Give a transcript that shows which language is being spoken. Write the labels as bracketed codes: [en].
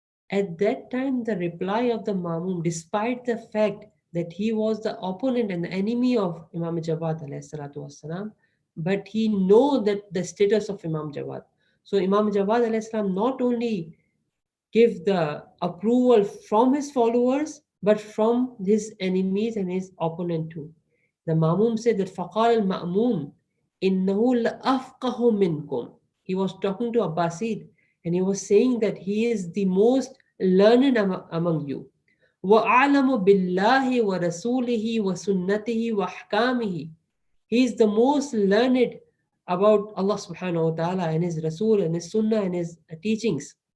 [en] At that time, the reply of the Mamun, despite the fact that he was the opponent and the enemy of Imam Jawad والسلام, but he know that the status of Imam Jawad. So Imam Jawad والسلام, not only give the approval from his followers, but from his enemies and his opponent too. The Mamun said that [ar] فَقَالَ الْمَأْمُونَ إِنَّهُ لَأَفْقَهُ مِنْكُمْ. [en] He was talking to Abbasid and he was saying that he is the most learned among you. [ar] وَأَعْلَمُ بِاللَّهِ وَرَسُولِهِ وَسُنَّتِهِ وَأَحْكَامِهِ. [en] He is the most learned about Allah subhanahu wa ta'ala and his Rasul and his Sunnah and his teachings.